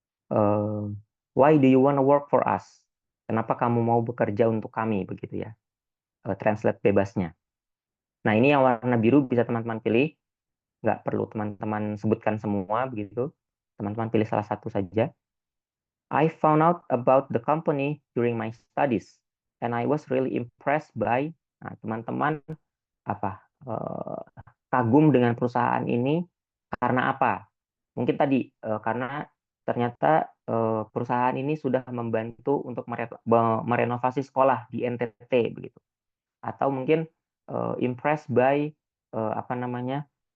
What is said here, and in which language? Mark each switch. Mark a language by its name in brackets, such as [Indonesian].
[English] Eh, why do you wanna work for us? [Indonesian] Kenapa kamu mau bekerja untuk kami, begitu ya? Translate bebasnya. Nah, ini yang warna biru bisa teman-teman pilih. Nggak perlu teman-teman sebutkan semua, begitu. Teman-teman pilih salah satu saja. [English] I found out about the company during my studies, and I was really impressed by. [Indonesian] Nah, teman-teman apa kagum dengan perusahaan ini karena apa? Mungkin tadi karena ternyata perusahaan ini sudah membantu untuk merenovasi sekolah di NTT begitu. Atau mungkin [English] impressed by [Indonesian] apa namanya?